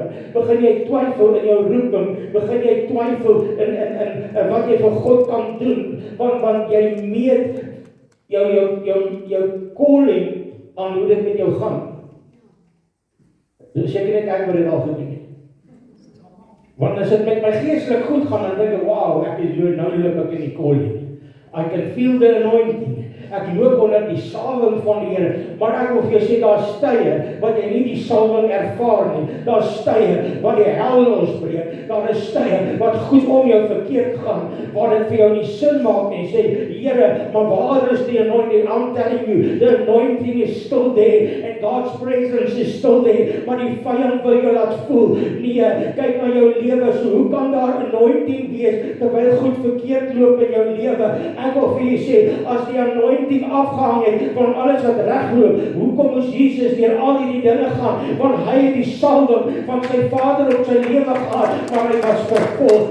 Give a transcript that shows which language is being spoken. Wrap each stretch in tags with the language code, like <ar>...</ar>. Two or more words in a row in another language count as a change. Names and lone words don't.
<af>Begin jy twyfel in jou roeping, begin jy twyfel in wat jy vir God kan doen, want jy meet jou calling aan hoe dit met jou gaan. Dus seker net ek wat dit al gedoen het. Want as dit met my geestelik goed gaan, dan dink ek, wow, ek is nou loop ek in die calling.</af> <en>I can feel the anointing.</en> <af>Ek loop onder die salwing van die Here, maar ek wil vir jou sê, daar is tye wat jy nie die salwing ervaar nie. Daar is tye wat die hel losbreek. Daar is tye wat goed om jou verkeerd gaan, waar dit vir jou nie sin maak nie. Sê, Here, maar waar is die anointing?</af> <en>I'm telling you, the anointing is still there, and God's presence is still there,</en> <af>maar die vyand wil jou laat voel, nee, kyk na jou lewe, so hoe kan daar anointing wees, terwyl goed verkeerd loop in jou lewe? Ek wil vir jou sê, as die anointing afgehang het van alles wat regloop, hoekom moes Jesus deur al hierdie dinge gaan? Want hy het die salwing van sy Vader op sy lewe gehad, maar hy was vervolg.</af>